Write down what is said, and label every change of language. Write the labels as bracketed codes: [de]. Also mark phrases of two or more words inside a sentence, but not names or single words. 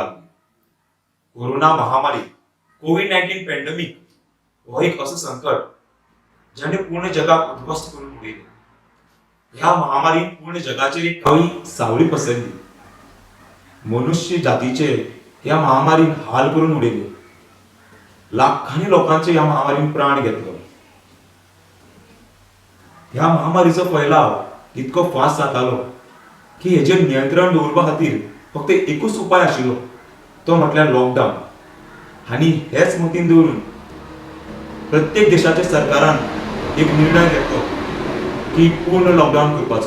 [kok] कोरोना महामारी [en] COVID-19 pandemic [kok] हो एक असं संकट ज्याने पूर्ण जगात उद्ध्वस्त करून उडले. ह्या महामारीने पूर्ण जगाचे एक काही सावळी पसरली. मनुष्य जातीचे या महामारीने हाल करून उडले. लाखांनी लोकांचे या महामारीने प्राण घेतलो. ह्या महामारीचा फैलाव इतको फास्ट जातालो की हेजे नियंत्रण दवरपा खातीर फक्त एकूच उपाय आशिल्लो, तो म्हटल्यार लॉकडाऊन. आणि हेच मतीन दवरून प्रत्येक देशाच्या सरकारान एक निर्णय घेतलो की पूर्ण लॉकडाऊन करपाचो.